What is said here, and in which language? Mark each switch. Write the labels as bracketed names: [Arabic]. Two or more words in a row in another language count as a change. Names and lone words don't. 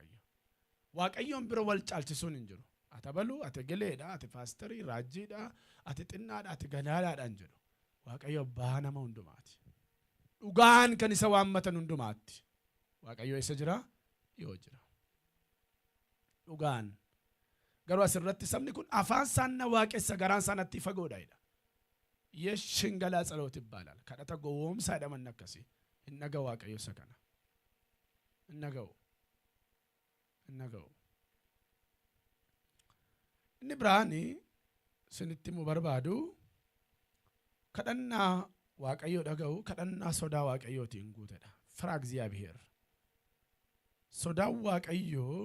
[Oromo] Waaqayyoon bira wal caalchisuun hin jiru. ati balu ati geleedha ati paasterii raajjiidha ati xinnaadha ati gadaadhaadhaan jedhu waaqayyo abbaa nama hundumaati dhugaan kan isa waammatan hundumaatti waaqayyo isa jira yoo jira dhugaan garuu asirratti sabni kun afaan isaanna waaqessa garaan isaanatti fagoodha [Amharic] የሽንገላ ጸሎት ይባላል [Oromo] kadhata gowwoomsaa jedhaman akkasii hin dhaga'u waaqayyo isa kana hin dhaga'u inni biraani sinitti mu barbaadu kadhannaa waaqayyo dhaga'u kadhannaa sodaa waaqayyootiin guutedha fira እግዚአብሔር sodaa waaqayyo